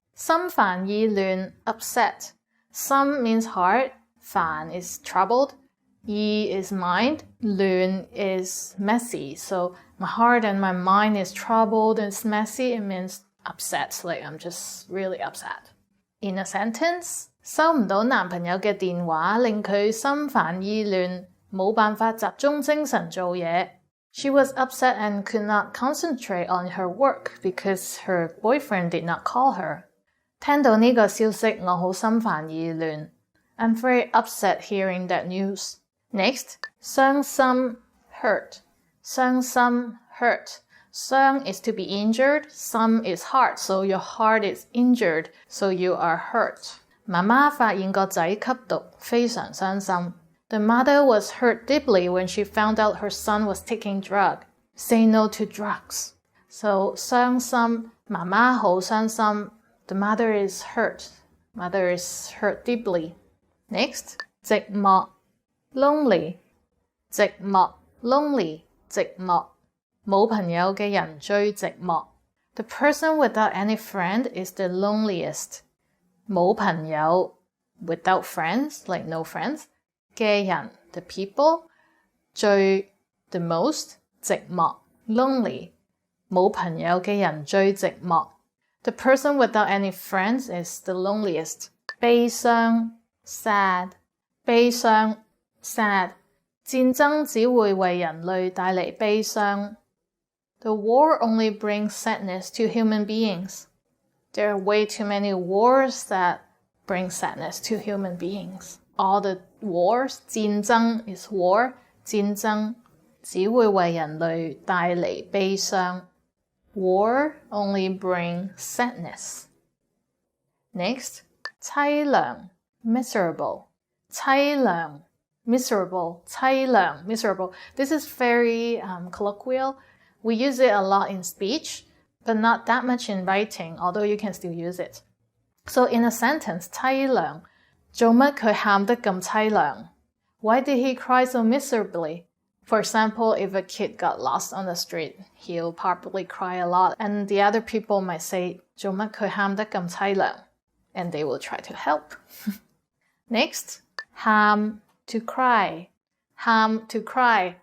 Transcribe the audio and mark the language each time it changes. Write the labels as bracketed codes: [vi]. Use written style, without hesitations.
[en] 心煩意亂 upset. 心 means heart, 煩 is troubled, 意 is mind, 亂 is messy. So my heart and my mind is troubled and it's messy. It means upset, like I'm just really upset. In a sentence, [yue] 收唔到男朋友嘅電話令佢心煩意亂，冇辦法集中精神做嘢。 [en] She was upset and could not concentrate on her work because her boyfriend did not call her. [yue] 聽到呢個消息，我好心煩意亂。 [en] I'm very upset hearing that news. Next, 傷心 hurt. 傷心 hurt. 傷 is to be injured, 心 is heart, so your heart is injured, so you are hurt. [yue] 媽媽發現個仔吸毒，非常傷心。 [en] The mother was hurt deeply when she found out her son was taking drugs. Say no to drugs. So 傷心， [yue] 媽媽好傷心。 [en] The mother is hurt. Mother is hurt deeply. Next, 寂寞 lonely. 寂寞 lonely 寂寞。 [yue] 冇朋友嘅人最寂寞。 [en] The person without any friend is the loneliest. 冇朋友 without friends, like no friends. 嘅人 the people. 最 the most 寂寞 lonely. [yue] 冇朋友嘅人最寂寞。 [en] The person without any friends is the loneliest. 悲傷 sad. 悲傷 sad. [yue] 戰爭只會為人類帶嚟悲傷。 [en] The war only brings sadness to human beings. There are way too many wars that bring sadness to human beings. All the wars, 戰爭 is war, [yue] 戰爭只會為人類帶嚟悲傷。 [en] War only brings sadness. Next, 凄涼 miserable. 凄涼 miserable, 凄涼 miserable. This is very colloquial. We use it a lot in speech, but not that much in writing, although you can still use it. So in a sentence, [yue] 凄涼，做乜佢喊得咁凄涼? [en] Why did he cry so miserably? For example, if a kid got lost on the street, he'll probably cry a lot, and the other people might say, [yue] 做乜佢喊得咁凄涼? [en] And they will try to help. Next, 喊 to cry. 喊 to cry.